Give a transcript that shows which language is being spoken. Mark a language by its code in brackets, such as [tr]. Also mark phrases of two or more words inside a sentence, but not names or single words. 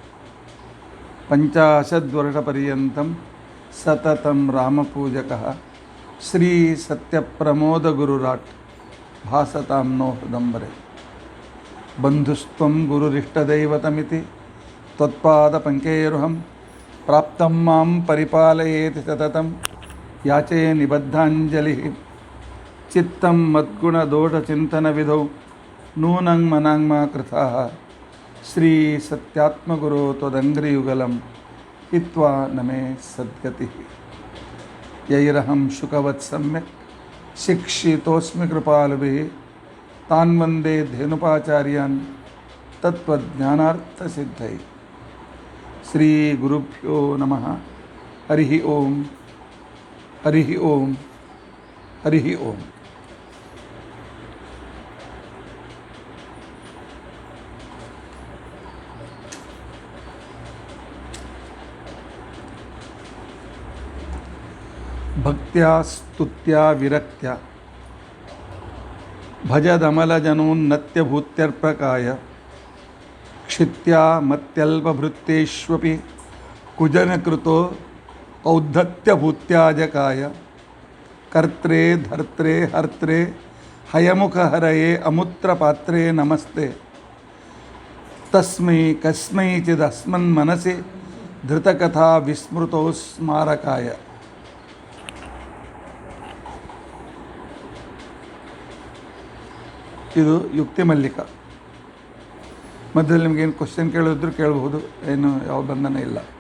[sa] ಪಂಚಾಶದ್ವರ್ಷಪರ್ಯಂತಂ ಸತತಂ ರಾಮಪೂಜಕಃ ಶ್ರೀ ಸತ್ಯಪ್ರಮೋದಗುರುರಾಟ್ ಭಾಸತಾಂ ನೋ ಹೃದಂಬರೆ. ಬಂಧುಸ್ತ್ವಂ ಗುರುರಿಷ್ಟದೈವತಮಿತಿ ತ್ವತ್ಪಾದಪಂಕೇರುಹಂ ಪ್ರಾಪ್ತಂ ಮಾಂ ಪರಿಪಾಲಯೇತಿ ಸತತಂ ಯಾಚೇ ನಿಬದ್ಧಾಂಜಲಿಃ. ಚಿತ್ತಂ ಮದ್ಗುಣದೋಷಚಿಂತನವಿಧೌ ನೂನಂ ಮನಾಂಗ್ಮಾ ಕೃತಾಃ ಶ್ರೀ ಸತ್ಯಾತ್ಮಗುರೋ ತ್ವದಂಘ್ರಿಯುಗಲಂ ಹಿತ್ವಾ ನಮೇ ಸದ್ಗತಿಃ. ಯೈರಹಂ ಶುಕವತ್ ಸಮ್ಯಕ್ ಶಿಕ್ಷಿತೋಸ್ಮಿ ಕೃಪಾಲುಭಿಃ ತಾನ್ ವಂದೇ ಧೇನುಪಾಚಾರ್ಯಾನ್ ತತ್ವಜ್ಞಾನಾರ್ಥಸಿದ್ಧೈ. ಶ್ರೀ ಗುರುಭ್ಯೋ ನಮಃ. ಹರಿ ಓಂ ಹರಿ ಓಂ ಹರಿ ಓಂ. ಭಕ್ತ್ಯಾ ಸ್ತುತ್ಯಾ ವಿರಕ್ತ್ಯ ಭಜದಮಲಜನೋನ್ನತ್ಯಭೂತ್ಯರ್ಪಕಾಯ ಕ್ಷಿತ್ಯಾ ಮತ್ಯಲ್ಪಭೃತ್ಯೇಷ್ವಪಿ ಕುಜನಕೃತೋ ಔದ್ಧತ್ಯಭೂತ್ಯಾಜಕಾಯ ಕರ್ತ್ರೇ ಧರ್ತ್ರೇ ಹರ್ತ್ರೇ ಹಯಮುಖಹರಯೇ ಅಮುತ್ರಪಾತ್ರೇ ನಮಸ್ತೆ. ತಸ್ಮೈ ಕಸ್ಮೈಚಿದಸ್ಮನ್ಮನಸಿ ಧೃತಕಥಾ ವಿಸ್ಮೃತೋ ಸ್ಮಾರಕಾಯ. [kn] ಇದು ಯುಕ್ತಿ ಮಲ್ಲಿಕ. ಮಧ್ಯದಲ್ಲಿ ನಿಮಗೇನು ಕ್ವಶನ್ ಕೇಳಿದ್ರು ಕೇಳಬಹುದು, ಏನು ಯಾವ ಬಂಧನ ಇಲ್ಲ.